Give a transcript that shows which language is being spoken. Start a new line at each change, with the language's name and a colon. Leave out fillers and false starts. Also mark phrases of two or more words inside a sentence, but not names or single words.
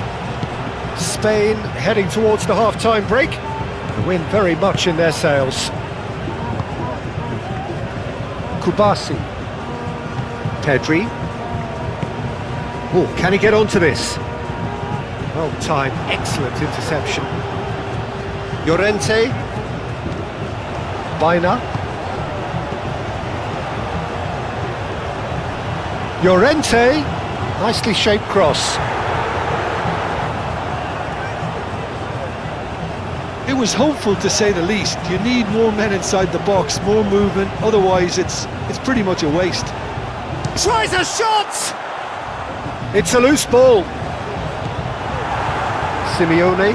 English: Spain heading towards the half-time break. The wind very much in their sails. Kubasi. Pedri. Oh, can he get onto this? Well timed, excellent interception. Llorente. Baina. Llorente. Nicely shaped cross. It was hopeful, to say the least. You need more men inside the box, more movement, otherwise it's pretty much a waste. Tries a shot! It's a loose ball. Simeone.